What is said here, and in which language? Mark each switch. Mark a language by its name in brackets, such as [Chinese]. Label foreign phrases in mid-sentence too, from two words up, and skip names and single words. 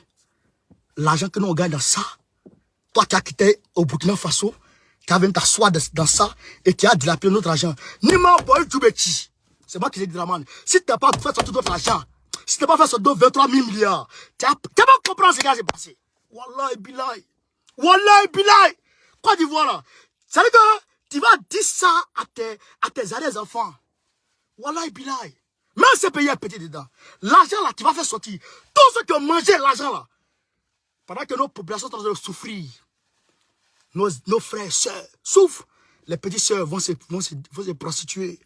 [French] L'argent que nous on gagne dans ça. Toi, tu as quitté au Burkina Faso. Tu as venu t'asseoir dans ça. Et tu as dilapidé notre argent. C'est moi qui l'ai dit, Draman. Si tu n'as pas fait sortir tout votre argent, si tu n'as pas fait sortir 23 000 milliards, tu vas comprendre ce qui s'est passé. [Arabic] والله بالله. والله بالله. [French] Quoi d'Ivoire là? Ça veut dire que tu vas dire ça à tes arrière-enfants. [Arabic] والله بالله. [French] Même ces pays est petit dedans. L'argent là, tu vas faire sortir. Tous ceux qui ont mangé l'argent là. Pendant que nos populations sont en train de souffrir. Nos frères et sœurs souffrent. Les petites sœurs vont se prostituer.